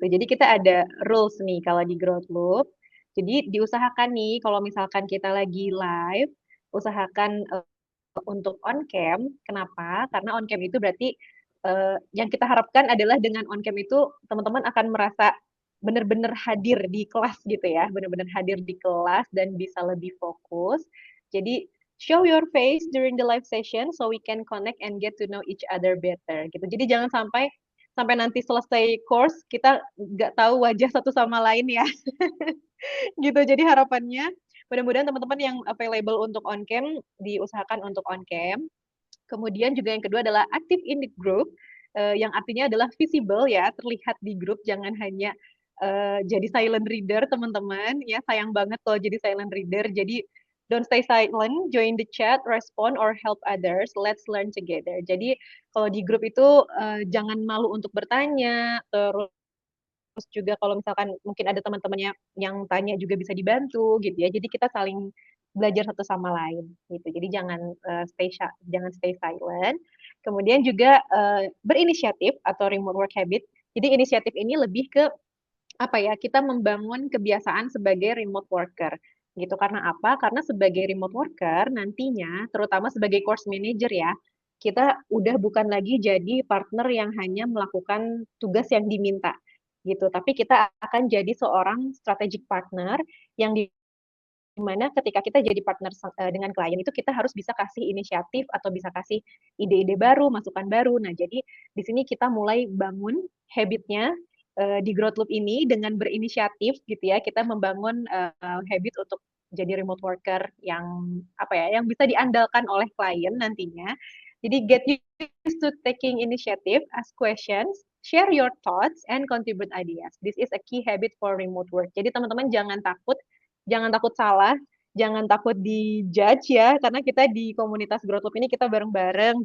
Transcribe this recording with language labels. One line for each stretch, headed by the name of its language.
Indonesian: Jadi kita ada rules nih kalau di Growth Loop. Jadi diusahakan nih kalau misalkan kita lagi live, usahakan untuk on cam. Kenapa? Karena on cam itu berarti yang kita harapkan adalah dengan on cam itu teman-teman akan merasa benar-benar hadir di kelas gitu ya, benar-benar hadir di kelas dan bisa lebih fokus.
English: Jadi show your face during the live session so we can connect and get to know each other better gitu.
Indonesian: Jadi jangan sampai sampai nanti selesai course kita nggak tahu wajah satu sama lain ya gitu. Jadi harapannya mudah-mudahan teman-teman yang available untuk on cam diusahakan untuk on cam. Kemudian juga yang kedua adalah
English: active in the group,
Indonesian: yang artinya adalah visible ya, terlihat di grup, jangan hanya jadi silent reader teman-teman. Ya sayang banget kalau jadi silent reader.
English: Jadi don't stay silent, join the chat, respond or help others. Let's learn together.
Indonesian: Jadi kalau di grup itu jangan malu untuk bertanya, terus juga kalau misalkan mungkin ada teman-temannya yang tanya juga bisa dibantu gitu ya. Jadi kita saling belajar satu sama lain gitu. Jadi jangan stay silent. Kemudian juga berinisiatif atau remote work habit. Jadi inisiatif ini lebih ke apa ya? Kita membangun kebiasaan sebagai remote worker gitu. Karena apa? Karena sebagai remote worker nantinya terutama sebagai course manager ya, kita udah bukan lagi jadi partner yang hanya melakukan tugas yang diminta gitu. Tapi kita akan jadi seorang strategic partner yang di mana ketika kita jadi partner dengan klien itu kita harus bisa kasih inisiatif atau bisa kasih ide-ide baru, masukan baru. Nah, jadi di sini kita mulai bangun habitnya di Growth Loop ini dengan berinisiatif gitu ya. Kita membangun habit untuk jadi remote worker yang apa ya, yang bisa diandalkan oleh klien nantinya.
English: Jadi get used to taking initiative, ask questions, share your thoughts, and contribute ideas. This is a key habit for remote work.
Indonesian: Jadi teman-teman jangan takut salah, jangan takut di-judge ya, karena kita di komunitas Growth Loop ini kita bareng-bareng.